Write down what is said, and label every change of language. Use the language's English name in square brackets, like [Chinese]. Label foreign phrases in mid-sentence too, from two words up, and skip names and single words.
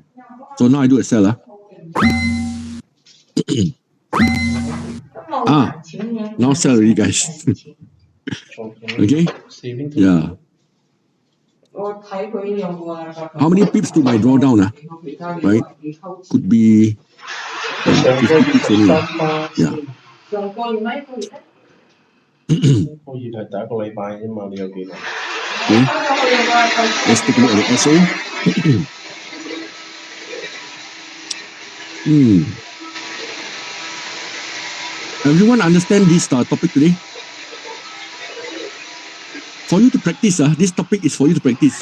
[English] So now I do a sell. Now sell already, guys. Okay? Yeah. How many pips to my drawdown? Right? Could be 50 pips only. Yeah. [Cantonese] 可以係第一個禮拜啫嘛，你有幾耐？ [English] Okay. Let's take a look at the SO. Everyone understand this topic today? For you to practice, this topic is for you to practice.